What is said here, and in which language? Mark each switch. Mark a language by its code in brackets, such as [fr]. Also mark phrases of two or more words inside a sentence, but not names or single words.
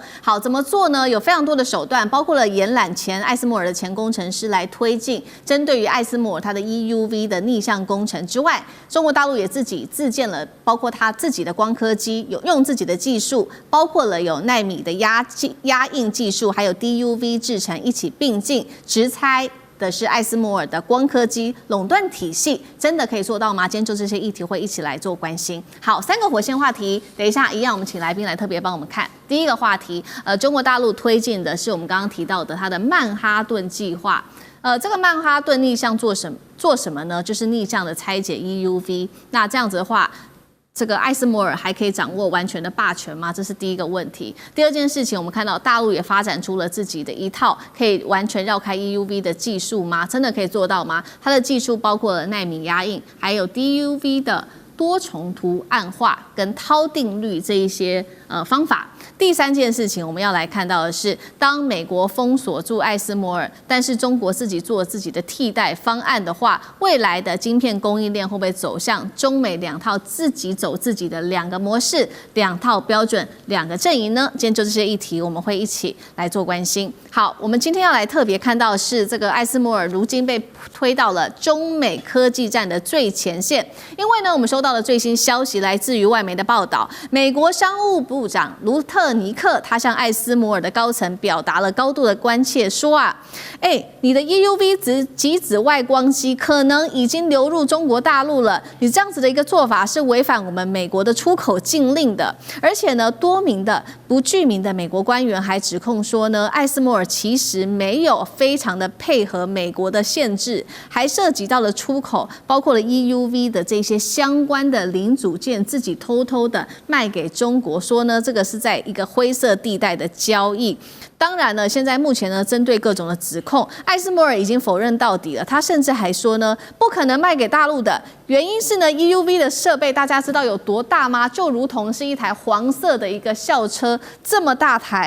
[zh] 好，怎麼做呢？有非常多的手段，包括了延攬前艾斯摩爾的前工程師來推進。針對於艾斯摩爾它的 EUV 的逆向工程之外，中國大陸也自己自建了，包括它自己的光刻機，有用自己的技術，包括了有奈米的壓印技術，還有 DUV 製程一起並進，直猜的是艾斯摩爾的光刻機壟斷體系真的可以做到嗎？今天就這些議題會一起來做關心。好，3個火線話題，等一下一樣，我們請來賓來特別幫我們看。第一個話題，中國大陸推進的是我們剛剛提到的它的曼哈頓計劃。這個曼哈頓逆向做什麼呢？就是逆向的拆解 EUV。那這樣子的話，這個艾斯摩爾還可以掌握完全的霸權嗎？這是第一個問題。第二件事情，我們看到大陸也發展出了自己的一套可以完全繞開 EUV 的技術嗎？真的可以做到嗎？它的技術包括了奈米壓印，還有 DUV 的多重圖案化跟涛定律這一些方法。第三件事情，我們要來看到的是，當美國封鎖住艾斯摩爾，但是中國自己做自己的替代方案的話，未來的晶片供應鏈会不会走向中美兩套自己走自己的2個模式、2套標準、2個陣營呢？今天就這些議題，我們會一起來做關心。好，我們今天要來特別看到的是這個艾斯摩爾如今被推到了中美科技戰的最前線，因為呢，我們收到的最新消息來自於外媒的報道，美國商務部長盧特尼克他向艾斯摩爾的高層表達了高度的關切，說啊，你的 EUV 極紫外光機可能已經流入中國大陸了，你這樣子的一個做法是違反我們美國的出口禁令的。而且呢，多名的不具名的美國官員還指控說呢，艾斯摩爾其實沒有非常的配合美國的限制，還涉及到了出口，包括了 EUV 的這些相關的零組件，自己偷偷的賣給中國，說呢，這個是在一個灰色地帶的交易。當然呢，現在目前呢，針對各種的指控，艾斯摩爾已經否認到底了。他甚至還說呢，不可能賣給大陸的原因是呢 ，EUV 的設備大家知道有多大嗎？就如同是一台黃色的一個校車這麼大台。